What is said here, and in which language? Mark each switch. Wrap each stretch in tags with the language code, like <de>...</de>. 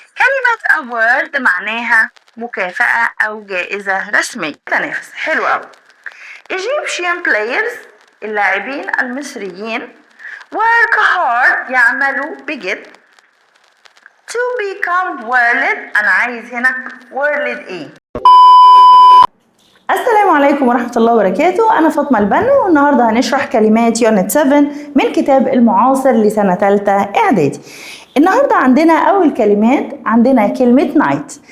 <ar>كلمة award معناها مكافأة أو جائزة رسمية. تنافس حلو أوي.</ar> <en>Egyptian players</en> <ar>اللاعبين المصريين</ar> <en>work hard</en> <ar>يعملوا بجد</ar> <en>to become world.</en> <ar>أنا عايز هنا world ايه؟ السلام عليكم ورحمة الله وبركاته. أنا فاطمة البنو والنهاردة هنشرح كلمات يونت 7 من كتاب المعاصر لسنة تالتة إعدادي. النهاردة عندنا أول كلمات، عندنا كلمة نايت.</ar>